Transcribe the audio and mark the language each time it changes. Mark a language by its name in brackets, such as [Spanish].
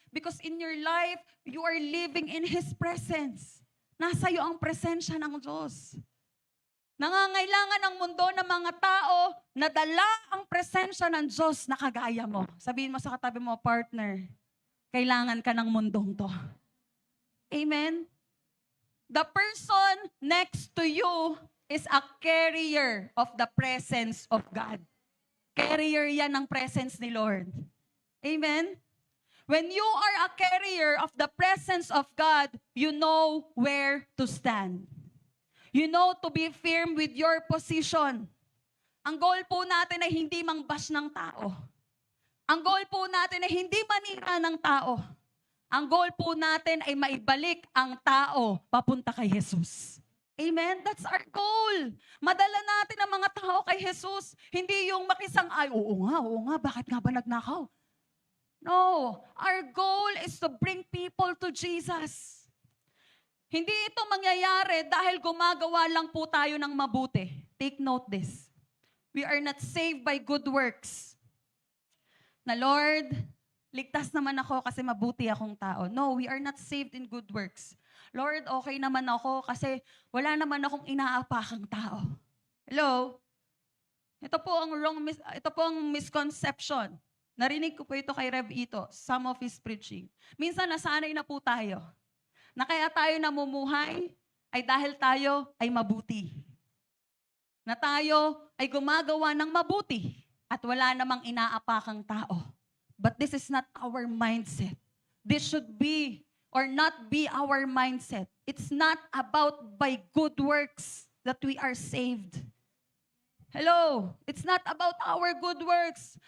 [English] Because in your life, you are living in His presence. [Filipino] Nasa iyo ang presensya ng Diyos. Nangangailangan ang mundo ng mga tao na dala ang presensya ng Diyos na kagaya mo. Sabihin mo sa katabi mo, partner, kailangan ka ng mundong to. Amen? [English] The person next to you is a carrier of the presence of God. [Filipino] Carrier yan ng presence ni Lord. Amen? [English] When you are a carrier of the presence of God, you know where to stand. You know to be firm with your position. [Filipino] Ang goal po natin ay hindi mangbash ng tao. Ang goal po natin ay hindi manira ng tao. Ang goal po natin ay maibalik ang tao papunta kay Jesus. Amen? [English] That's our goal. [Filipino] Madala natin ang mga tao kay Jesus. Hindi yung makisang, ay, oo nga, bakit nga ba nagnakaw? [English] No, our goal is to bring people to Jesus. [Filipino] Hindi ito mangyayari dahil gumagawa lang po tayo ng mabuti. [English] Take note this. We are not saved by good works. [Filipino] Na Lord, ligtas naman ako kasi mabuti akong tao. [English] No, we are not saved in good works. [Filipino] Lord, okay naman ako kasi wala naman akong inaapakang tao. Hello? Ito po ang misconception. Narinig ko po ito kay Rev Ito, [English] some of his preaching. [Filipino] Minsan nasanay na po tayo na kaya tayo namumuhay ay dahil tayo ay mabuti. Na tayo ay gumagawa ng mabuti at wala namang inaapakang tao. [English] But this is not our mindset. This should be or not be our mindset. It's not about by good works that we are saved. Hello, it's not about our good works.